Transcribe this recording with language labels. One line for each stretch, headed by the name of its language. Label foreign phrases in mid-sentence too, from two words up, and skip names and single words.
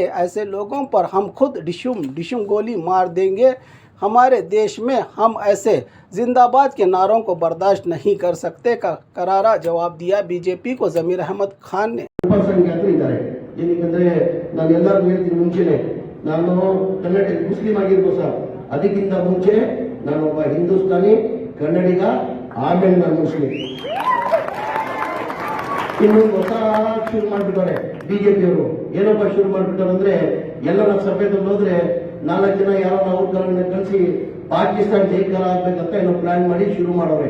Hindi: ऐसे लोगों पर हम खुद डिशुम डिशुम गोली मार देंगे। हमारे देश में हम ऐसे जिंदाबाद के नारों को बर्दाश्त नहीं कर सकते का करारा जवाब दिया बीजेपी को जमीर अहमद खान ने।
Kannada: मुस्लिम ಅದಕ್ಕಿಂತ ಮುಂಚೆ ನಾನು ಒಬ್ಬ ಹಿಂದೂಸ್ತಾನಿ ಕನ್ನಡಿಗ, ಆಮೇಲೆ ನಾನು ಮುಸ್ಲಿಂ. ಇನ್ನು ಹೊಸ ಶುರು ಮಾಡ್ಬಿಟ್ಟವ್ರೆ ಬಿಜೆಪಿಯವರು. ಏನಪ್ಪ ಶುರು ಮಾಡ್ಬಿಟ್ಟವ್ರು ಅಂದ್ರೆ, ಎಲ್ಲ ಸಭೆದಲ್ಲಿ ಹೋದ್ರೆ 4 ಜನ ಯಾರೋ ಅವ್ರನ್ನ ಕಳಿಸಿ ಪಾಕಿಸ್ತಾನ ಜೈಕಾರ ಆಗ್ಬೇಕಂತ ಏನೋ ಪ್ಲಾನ್ ಮಾಡಿ ಶುರು ಮಾಡೋರೆ.